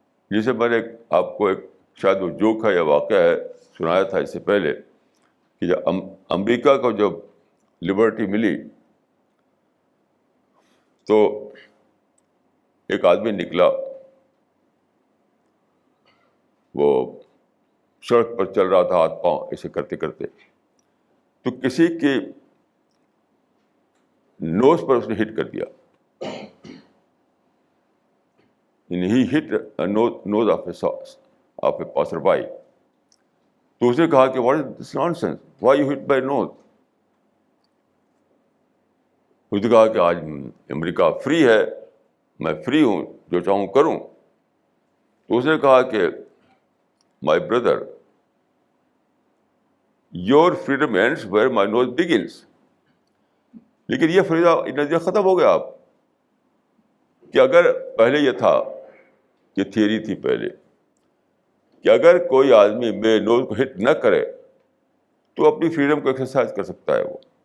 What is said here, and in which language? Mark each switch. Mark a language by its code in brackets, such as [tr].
[ur] جسے میں نے آپ کو ایک شاید وہ جوک ہے یا واقعہ ہے سنایا تھا اس سے پہلے کہ جب امریکہ کو جب لبرٹی ملی تو ایک آدمی نکلا, وہ سڑک پر چل رہا تھا ہاتھ پاؤں ایسے کرتے کرتے, تو کسی کے نوز پر اس نے ہٹ کر دیا. [en] He hit a nose of a passerby. [ur] تو اس نے کہا کہ [en] what is this nonsense? Why you hit my nose? [ur] اس نے کہا کہ آج امریکہ فری ہے, میں فری ہوں, جو چاہوں کروں. تو اس نے کہا کہ [en] my brother, your freedom ends where my nose begins. [ur] لیکن یہ نظریہ ختم ہو گیا آپ کہ اگر پہلے یہ تھا, یہ تھیوری تھی پہلے کہ اگر کوئی آدمی میرے نوز کو ہٹ نہ کرے تو اپنی فریڈم کو ایکسرسائز کر سکتا ہے وہ.